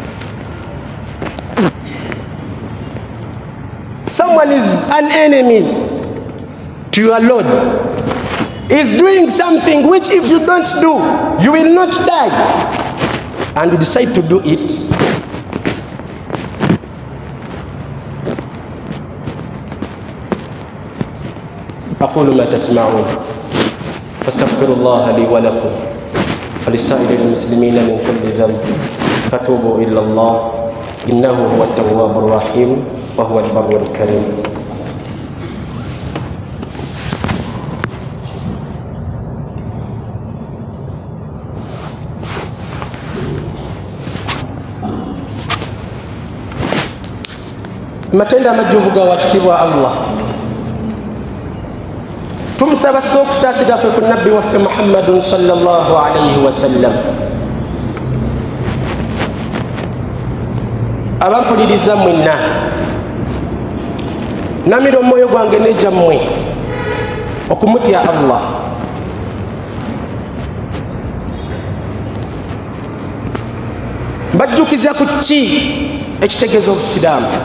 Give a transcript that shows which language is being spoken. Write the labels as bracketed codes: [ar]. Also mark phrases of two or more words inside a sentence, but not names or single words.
[en] Someone is an enemy. to your Lord is doing something which if you don't do, you will not die, and you decide to do it, [ar] أقول ما تسمعون فاستغفر الله لي ولكم ولسائر المسلمين من كل ذنب فتوبوا إلى الله إنه هو التواب الرحيم وهو البر الكريم. [lg] matenda amajjuvu wakitibwa Allah tumusaba sokusasira kwe ku nabbi waffe [ar] محمدٌ صلى الله عليه وسلم. [lg] abampuliriza mwenna namira omwoyo gwange nejammwe okumutya Allah. mbajjukiza ku ki ekitegeeza obusiraamu.